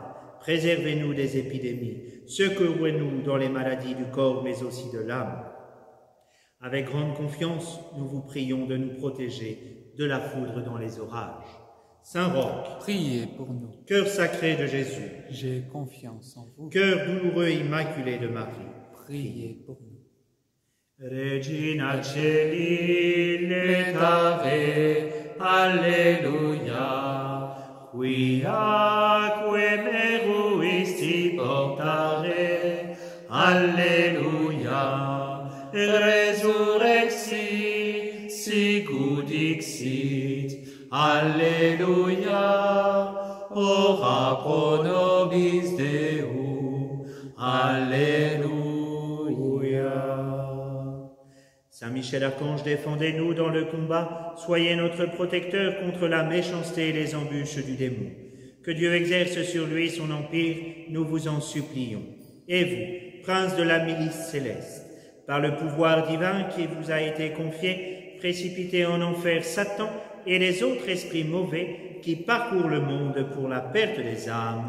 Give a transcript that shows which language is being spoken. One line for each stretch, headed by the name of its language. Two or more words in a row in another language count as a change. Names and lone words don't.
French: Préservez-nous des épidémies, secourez-nous dans les maladies du corps mais aussi de l'âme. Avec grande confiance, nous vous prions de nous protéger de la foudre dans les orages. Saint Roch, Priez pour nous. cœur sacré de Jésus, J'ai confiance en vous. cœur douloureux immaculé de Marie, Priez pour nous.
Latin: Regina Celi letare, Alleluia, quiaque meruisti portare, Alleluia, resurrexit, sicut dixit, Alleluia, ora pro nobis Deum, Alleluia.
French: Saint Michel Archange, défendez-nous dans le combat, soyez notre protecteur contre la méchanceté et les embûches du démon. Que Dieu exerce sur lui son empire, nous vous en supplions. Et vous, prince de la milice céleste, par le pouvoir divin qui vous a été confié, précipitez en enfer Satan et les autres esprits mauvais qui parcourent le monde pour la perte des âmes.